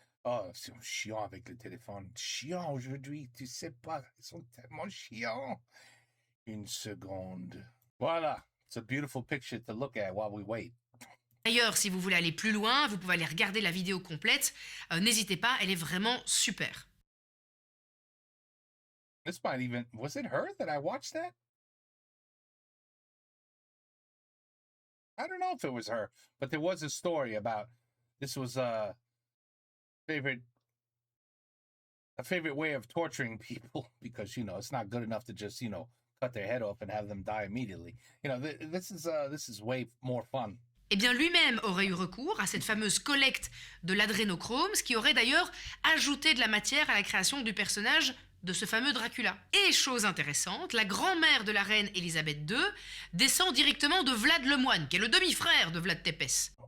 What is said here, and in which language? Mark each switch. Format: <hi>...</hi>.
<fr>Oh, c'est chiant avec le téléphone. Chiant aujourd'hui, tu sais pas. Ils sont tellement chiants. Une seconde. Voilà.</fr> <en>It's a beautiful picture to look at while we wait.</en> <fr>D'ailleurs, si vous voulez aller plus loin, vous pouvez aller regarder la vidéo complète. N'hésitez pas, elle est vraiment super.</fr> <en>This might even... Was it her that I watched that? I don't know if it was her, but there was a story about... This was a favorite way of torturing people because, you know, it's not good enough to just, you know, cut their head off and have them die immediately. You know, this is way more fun.</en> <fr>Eh bien, lui-même aurait eu recours à cette fameuse collecte de l'adrénochrome, ce qui aurait d'ailleurs ajouté de la matière à la création du personnage de ce fameux Dracula. Et chose intéressante, la grand-mère de la reine Élisabeth II descend directement de Vlad le Moine, qui est le demi-frère de Vlad Tepes.</fr>